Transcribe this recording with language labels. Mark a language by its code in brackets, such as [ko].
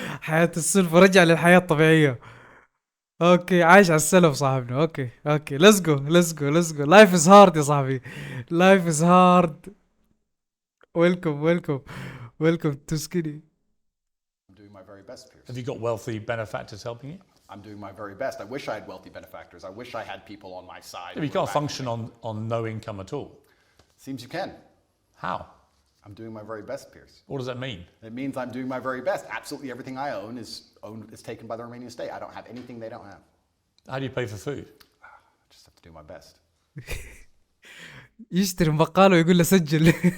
[ar] حياة السلفة، رجع للحياة الطبيعية. اوكي، عايش على السلف صاحبنا. [en] Okay let's go. Life is hard [ar] يا صاحبي. [en] Life is hard. Welcome to Skinny. I'm doing my very best, Piers. Have you got wealthy benefactors helping you? I'm doing my very best. I wish I had wealthy benefactors. I wish I had people on my side. Yeah, you can't function on no income at all. Seems you can. How? I'm doing my very best, Piers. What does that mean? It means I'm doing my very best. Absolutely everything I own is taken by the Romanian state. I don't have anything they don't have. How do you pay for food? I just have to do my best. [ar] يشتري من بقاله ويقول له سجل.